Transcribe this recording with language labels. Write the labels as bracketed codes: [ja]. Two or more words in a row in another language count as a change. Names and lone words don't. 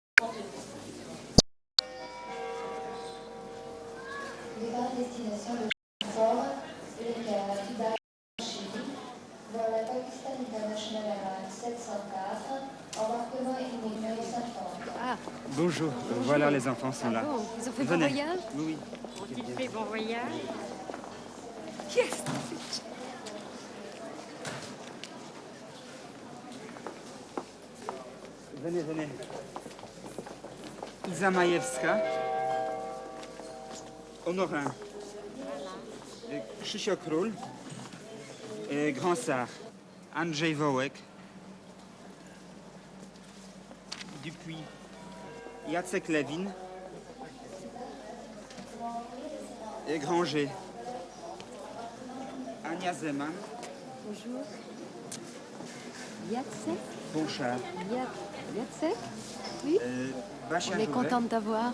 [fr] Départ destination de Fort, Dubai, Chili, dans la Pakistan International Airlines 704, embarquement immédiat 50. Ah. Bonjour, voilà les enfants sont là. Bon, ils ont fait Venez. bon voyage? Oui. Ont-ils fait bon voyage? Qu'est-ce que c'est? Venez. Ilza Majewska, Honorin, Krzysiek Król, et Grand Sar, Andrzej Wołek, Dupuis, Jacek Lewin et Granger, Ania Zeman. Bonjour. Yatsek? Bonchard. Yatsek? Oui? Bachar On est Jouvet, content de t'avoir.